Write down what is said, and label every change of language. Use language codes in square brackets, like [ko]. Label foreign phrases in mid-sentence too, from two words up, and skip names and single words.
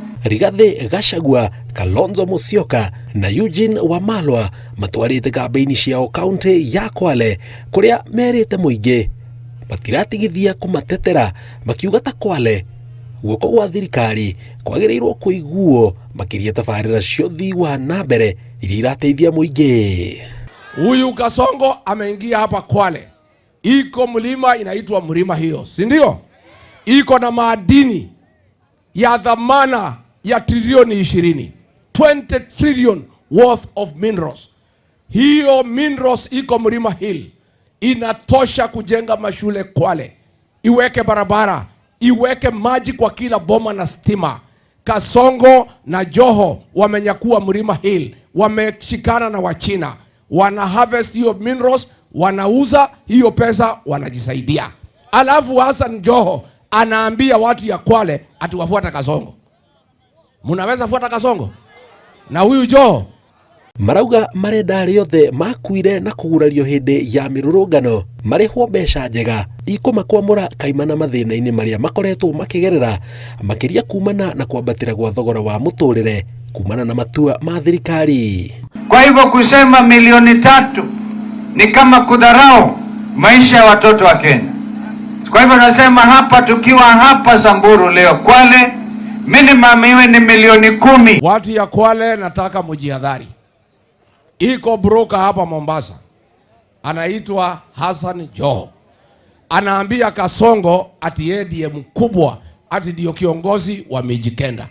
[ki] Rigathi Gachagua, Kalonzo Musyoka na Eugene Wamalwa matwarite kambeini ciao kaunti ya Kwale kuria merite muingi matiratigithia kumatetera makiuga ta Kwale guoko gwa thirikari kwagiriirwo kuiguo makiria tabarira ciothi wa nambere iria irateithia muingi. [sw] Huyu Kasongo ameingia hapa Kwale, iko mlima inaitwa Mlima hiyo, si ndio? Iko na madini ya dhamana ya trilioni 20 [en] trillion worth of minerals. [sw] Hiyo minerals iko Mlima Hill inatosha kujenga mashule Kwale, iweke barabara, iweke maji kwa kila boma na stima. Kasongo na Joho wamenyakua Mlima Hill, wameshikana na Wachina, wana harvest hiyo minerals, wanauza hiyo pesa, wanajisaidia. Alafu Hassan Joho anaambia watu ya Kwale ati wafuata Kasongo. Munaweza fuata Kasongo na huyu Joho? [ki] Marauga marenda riothe makuire na kugurario hindi ya mirurungano marihwo mbeca njega ikumakwamura kaimana mathina-ini maria makoretwo makigerera makiria kumana na kwambatira gwa thogora wa muturire kumana na matua ma thirikari. [sw] Kwa hivyo kusema milioni 3 ni kama kudharau maisha ya watoto wa Kenya. Kwa hivyo nasema hapa, tukiwa hapa Samburu leo Kwale, minimum iwe ni milioni 10. Watu ya Kwale nataka mujihadhari. Iko broker hapa Mombasa anaitwa Hassan Joho, anaambia Kasongo ati yeye ndiye mkubwa, ati ndio kiongozi wa Mijikenda.